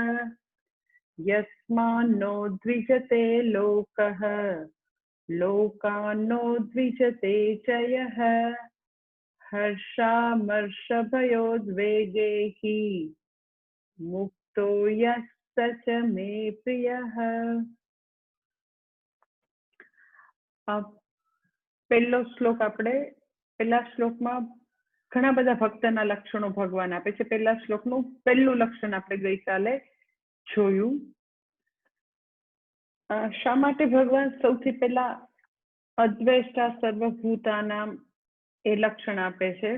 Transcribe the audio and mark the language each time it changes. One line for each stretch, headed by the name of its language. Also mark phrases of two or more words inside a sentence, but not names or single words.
Sanskrit: यस्मान्नो द्विजते लोकः लोकान्नो द्विजते च यः हर्षामर्षभयोद्वेगे हि मुक्तो यः स च मे प्रियः।
Gujarati: अब પહેલો શ્લોક આપણે પહેલા શ્લોકમાં ઘણા બધા ભક્તના લક્ષણો ભગવાન આપે છે। પહેલા શ્લોકનું પહેલું લક્ષણ આપણે ગઈકાલે જોયું। શા માટે ભગવાન સૌથી પહેલા
Sanskrit: અદ્વેષ્ટા સર્વભૂતાનામ
Gujarati: એ લક્ષણ આપે છે?